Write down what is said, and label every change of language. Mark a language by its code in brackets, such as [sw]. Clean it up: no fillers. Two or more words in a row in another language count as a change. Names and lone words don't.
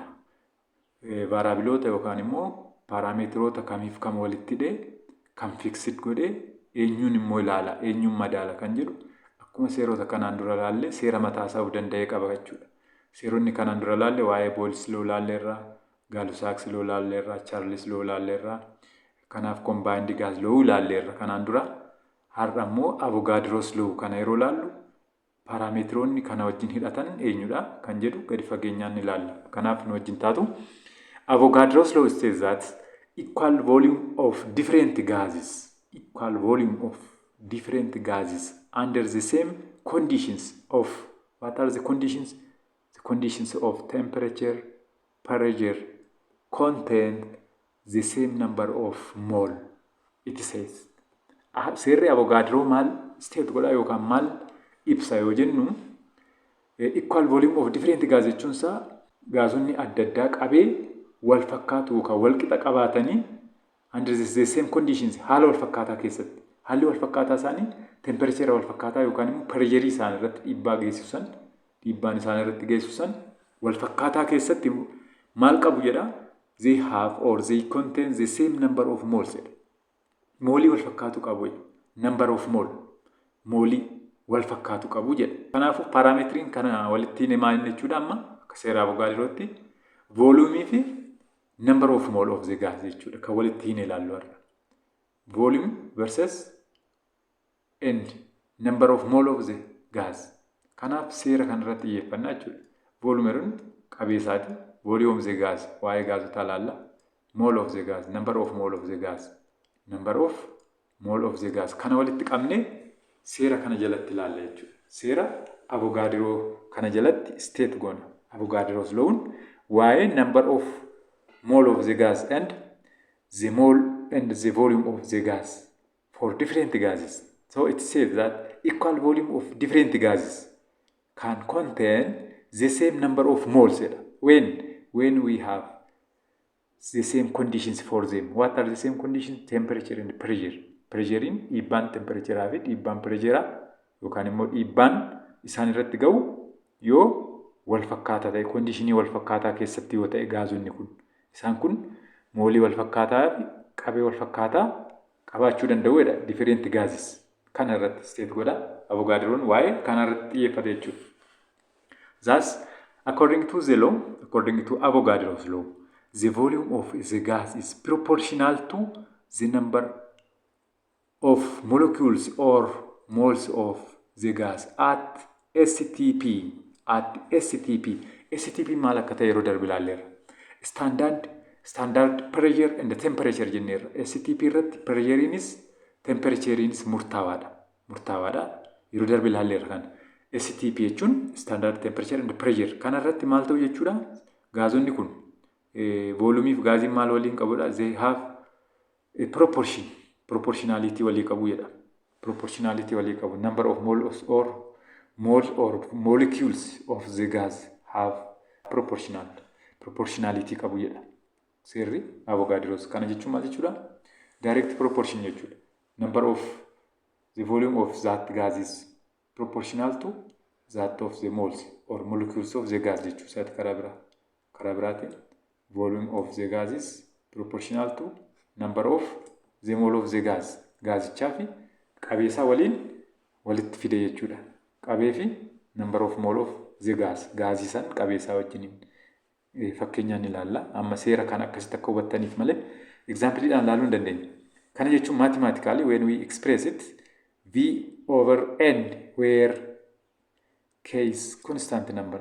[om] Vaaraabiloota yookaan immoo paaraameetiroota kamiif kam walitti hidhee kan fiksid godhee eenyuun immoo ilaala, eenyuun madaala kan jedhu akkuma seerota kanaan dura ilaalle seera mataa isaa of danda'ee qaba jechuudha. Seeronni kanaan dura ilaalle waa'ee Bool's law ilaalleerraa, Gaalusaaks law ilaalleerraa, Chaarlis law ilaalleerraa. Kanaaf [en] combined gas law [om] ilaalleerra kanaan dura. Har'a immoo Avogadro's law kana yeroo ilaallu paaraameetiroonni kana wajjin hidhatan eenyudha kan jedhu gadi fageenyaan ilaalla. Kanaaf nu wajjin taatu. [en] Avogadro's law says that equal volume of different gases under the same conditions of what are the conditions? The conditions of temperature, pressure, contain the same number of mole. It says. [om] Seerri Avogadroo maal state godha yookaan maal ibsa yoo jennu [en] equal volume of different gas [om] jechuun isaa gaasonni adda addaa qabee wal fakkaatu yookaan wal qixa qabaatanii [en] under the same conditions [om] haala wal fakkaataa keessatti haalli wal fakkaataa isaanii temperature wal fakkaataa yookaan immoo pressure isaan irratti dhiibbaan isaan irratti geessisan wal fakkaataa keessatti maal qabu jedha [en] they have or they contain the same number of moles. [om] Moolii wal fakkaatu qabu [en] number of [om] moolii wal fakkaatu qabu jedha. Kanaafuu paaraameetiriin kana walitti hidhee maal jechuudha amma akka seera Avogadrootti volume fi [en] number of mole of the gas [om] jechuudha kan walitti hidhee ilaallu har'a. [en] Volume versus and number of mole of the gas. [om] Kanaaf seera kana irratti xiyyeeffannaa jechuudha. Volumeeruun qabeessaati. [en] Volume of the gas [om] waa'ee gaazotaa ilaalla. [en] Mole of the gas number of mole of the gas. Number of mole of the gas [om] kana walitti qabnee seera kana jalatti ilaalla jechuudha. Seera Avogadroo kana jalatti state goona. [en] Avogadro's law waa'ee number of mole of the gas and the mole and the volume of the gas for different gases. So it says that equal volume of different gases can contain the same number of moles when we have the same conditions for them. What are the same conditions? Temperature and pressure. [om] Pressure in dhiibbaan temperature fi dhiibbaan pressure yookaan immoo dhiibbaan isaan irratti ga'u yoo wal fakkaataa ta'e conditionii wal fakkaataa keessatti yoo ta'e gaazonni kun isaan kun moolii wal fakkaataa fi qabee wal fakkaataa qabaachuu danda'uudha [en] different gases [om] kana irratti state godha Avogadroon waa'ee kana irratti xiyyeeffate jechuudha. [en] Thus according to Avogadro's law the volume of the gas is proportional to the number of molecules or moles of the gas at STP. [om] STP maal akka ta'e yeroo darbe ilaalleerra. [en] Standard pressure and temperature jenneerra. [om] STP irratti pressureinis temperatureinis murtaawaadha. Yeroo darbe ilaalleerra kana. STP jechuun [en] standard temperature and pressure [om] kana irratti maal ta'u jechuudha? Gaazonni kun volume fi gaaziin maal waliin qabudha? [en] They have a proportionality [om] walii qabu jedha. Proportionality walii qabu. [en] Number of moles or molecules of the gas have proportionality [om] qabu jedha. Seerri Avogadros kana jechuun maal jechuudha? [en] Direct proportion [om] jechuudha. [en] Number of the volume of that gas is proportional to that of the moles or molecules of the gas jechuudha. [om] Isaati karaa biraatiin [en] volume of the gas is proportional to number of the mole of the gas. [om] Gaasichaa fi qabeessaa waliin walitti fide jechuudha. Qabee fi [en] number of mole of the gas. [om] Gaasii san qabeessaa wajjiniin fakkeenyaan ilaalla. Amma seera kan akkasitti akka hubattaniif malee exampleedhaan ilaaluu hin dandeenya. [en] Kana jechuun mathematically when we express it V over N where K is constant number.